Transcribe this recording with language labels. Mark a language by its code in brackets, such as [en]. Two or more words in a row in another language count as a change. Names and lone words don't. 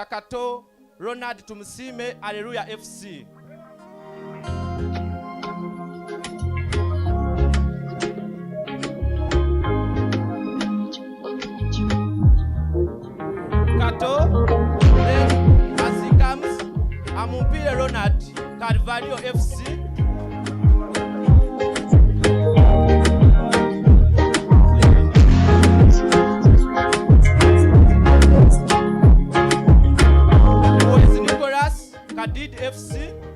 [en] Kato, Ronald Tumsime, Hallelujah FC. Kato, then as he comes, Amumpire Ronald, Carvalho FC. Kadid FC.